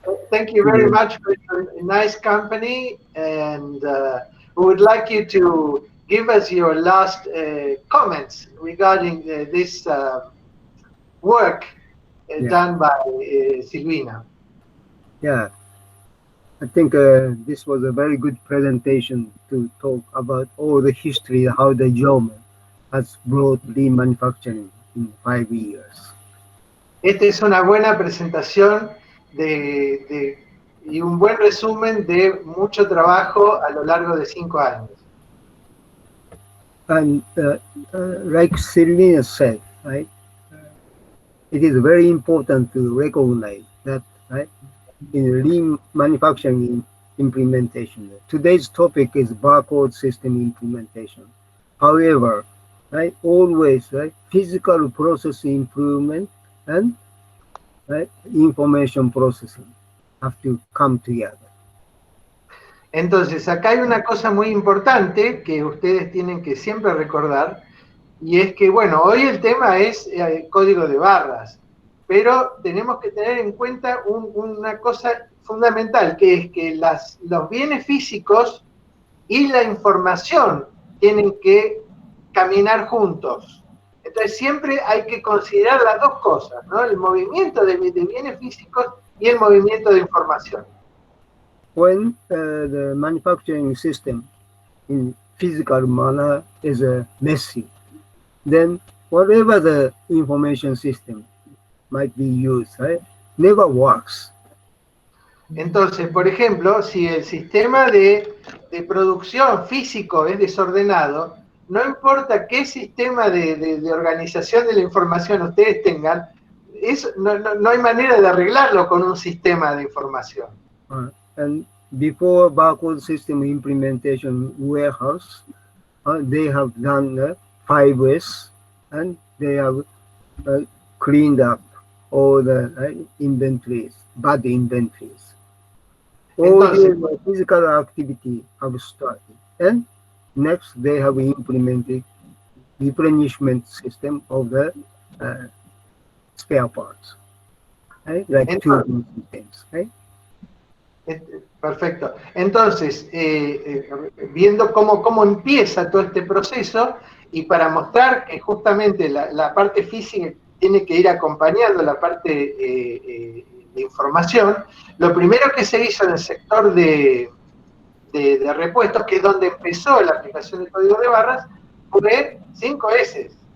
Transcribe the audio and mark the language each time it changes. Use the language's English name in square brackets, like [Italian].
[English] Thank you very much for your nice company, and we would like you to give us your last comments regarding this work done by Silvina. Yeah, I think this was a very good presentation to talk about all the history, how the German has brought lean manufacturing in 5 years. [Spanish] Esta es una buena presentación de y un buen resumen de mucho trabajo a lo largo de 5 años. [English] And like Selena said, right, it is very important to recognize that, right, in lean manufacturing implementation. Today's topic is barcode system implementation. However, right, always, right, physical process improvement and, right, information processing have to come together. [Spanish] Entonces, acá hay una cosa muy importante que ustedes tienen que siempre recordar, y es que, bueno, hoy el tema es código de barras, pero tenemos que tener en cuenta una cosa fundamental, que es que los bienes físicos y la información tienen que caminar juntos. Entonces, siempre hay que considerar las dos cosas, ¿no? El movimiento de bienes físicos y el movimiento de información. [English] When the manufacturing system in physical manner is messy, then whatever the information system might be used, right, never works. [Spanish] Entonces, por ejemplo, si el sistema de producción físico es desordenado, no importa qué sistema de organización de la información ustedes tengan, no hay manera de arreglarlo con un sistema de información. [English] And before barcode system implementation warehouse, they have done 5S, and they have cleaned up all the inventories, bad inventories. All the physical activity have started, and next they have implemented replenishment system of the spare parts, right? Like two systems, right? [Spanish] Perfecto. Entonces, viendo cómo empieza todo este proceso, y para mostrar que justamente la parte física tiene que ir acompañando la parte de información, lo primero que se hizo en el sector de repuestos, que es donde empezó la aplicación de código de barras, fue 5S.